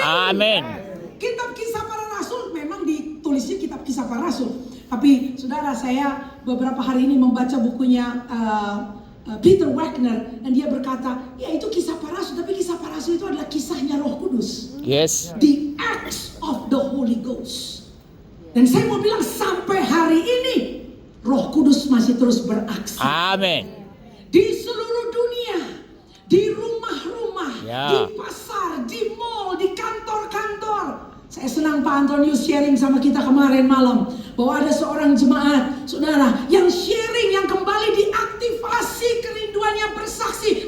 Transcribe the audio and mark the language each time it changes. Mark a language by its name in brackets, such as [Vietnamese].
[Indonesian] Amin. Kitab Kisah Para Rasul memang ditulisnya kitab Kisah Para Rasul. Tapi saudara, saya beberapa hari ini membaca bukunya Peter Wagner. Dan dia berkata, ya itu Kisah Para Rasul. Tapi Kisah Para Rasul itu adalah kisahnya Roh Kudus. [English] Yes. The acts of the Holy Ghost. [Indonesian] Dan saya mau bilang sampai hari ini Roh Kudus masih terus beraksi. Amin. Di seluruh dunia, di rumah-rumah, Ya. di pasar, di mall, di kantor-kantor. Saya senang Pak Antonius sharing sama kita kemarin malam bahwa ada seorang jemaat, saudara, yang sharing, yang kembali diaktifasi kerinduannya bersaksi.